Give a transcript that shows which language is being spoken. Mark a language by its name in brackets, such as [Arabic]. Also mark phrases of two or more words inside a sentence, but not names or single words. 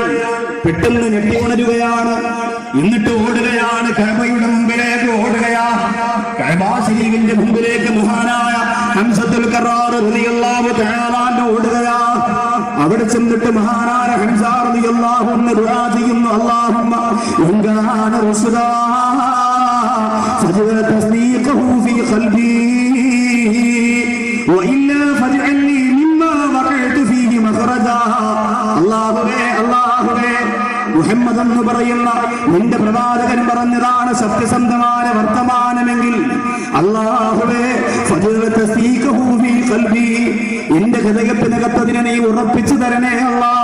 [Malayalam] പെട്ടെന്ന് ഞെട്ടി ഉണരുകയാണ്. എന്നിട്ട് ഓടുകയാണ്. കഅബയുടെ മുമ്പിലേക്ക് ഓടുകയാണ്. കഅബ ശരീഫിന്റെ മുമ്പിലേക്ക് മഹാനായ ഹംസത്തുൽ ഖറാർ [Arabic] رضي الله تعالى [Malayalam] ഓടുകയാണ്. അവിടെ ചെന്നിട്ട് മഹാനായ ഹംസ [Arabic] رضي الله عنه [Malayalam] ദുആ ചെയ്യുന്നു, [Arabic] اللهم إن كان رسولا فجعل تصديقه في قلبي وإلا فاجعل لي مما وقعت فيه مخرجا. [Malayalam] അല്ലാഹുവേ, മുഹമ്മദ് എന്ന് പറയുന്ന നിന്റെ പ്രവാചകൻ പറഞ്ഞതാണ് സത്യസന്ധമായ വർത്തമാനമെങ്കിൽ, അല്ലാഹുവേ, [Arabic] فاجعل تصديقه في قلبي, [Malayalam] എന്റെ ഹൃദയത്തിനകത്തതിനെ നീ ഉറപ്പിച്ചു തരണേ അല്ലാഹ്.